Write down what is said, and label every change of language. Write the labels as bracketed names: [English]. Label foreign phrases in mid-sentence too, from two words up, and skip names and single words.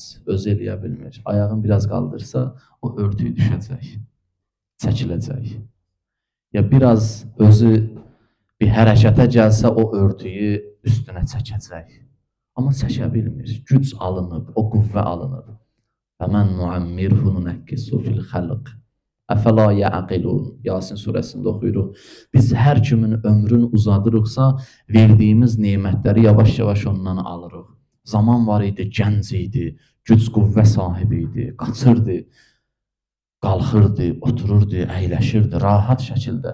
[Azerbaijani] Özü eləyə bilmir. Ayağını biraz qaldırsa, o örtüyü düşəcək, çəkiləcək. Ya biraz özü bir hərəkətə gəlsə, o örtüyü üstünə çəkəcək. Amma çəkə bilmir. Güc alınıb, o qüvvə alınıb. [Arabic] فَمَنْ نُعَمِّرْهُ نُنَكِّسُ فِي الْخَلْقِ أفلا يعقلون. [Azerbaijani] Yasin surəsində oxuyuruq. Biz hər kimin ömrünü uzadırıqsa, verdiyimiz nemətləri yavaş-yavaş ondan alırıq. Zaman var idi, gənc idi, güc qüvvə sahibi idi, qaçırdı, qalxırdı, otururdu, əyləşirdi, rahat şəkildə.